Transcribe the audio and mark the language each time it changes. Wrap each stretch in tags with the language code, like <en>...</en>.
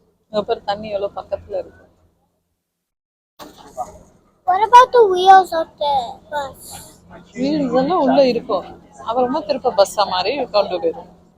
<ta>அப்புறம் தண்ணி எவ்வளவு பக்கத்துல இருக்கு.</ta> <en>What about the wheels of the bus?</en> <ta>Wheels எல்லாம் உள்ள இருக்கும். அப்புறமா திருப்ப பஸ்ஸா மாதிரி கொண்டு போயிடும்.</ta>